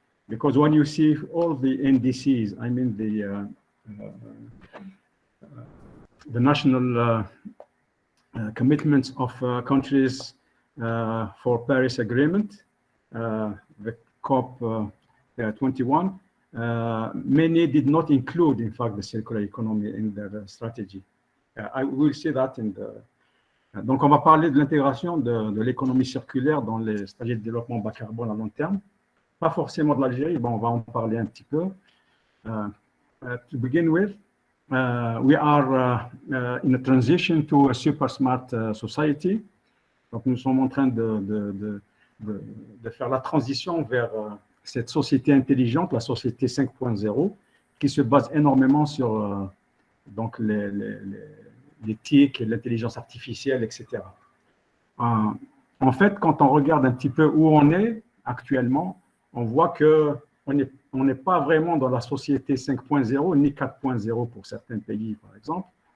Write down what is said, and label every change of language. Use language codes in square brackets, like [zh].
[en] Because when you see all the NDCs, I mean the national commitments of countries for Paris Agreement, the COP 21, many did not include, in fact, the circular economy in their strategy. I will see that in the... [fr] Donc, on va parler de l'intégration de l'économie circulaire dans les stratégies de développement bas carbone à long terme. Pas forcément de l'Algérie, bon, on va en parler un petit peu. [en] To begin with, we are in a transition to a super smart society. [fr] Donc, nous sommes en train de faire la transition vers cette société intelligente, la société 5.0, qui se base énormément sur donc l'éthique, l'intelligence artificielle, etc. En fait, quand on regarde un petit peu où on est actuellement, on voit qu'on n'est pas vraiment dans la société 5.0 ni 4.0 pour certains pays, par exemple.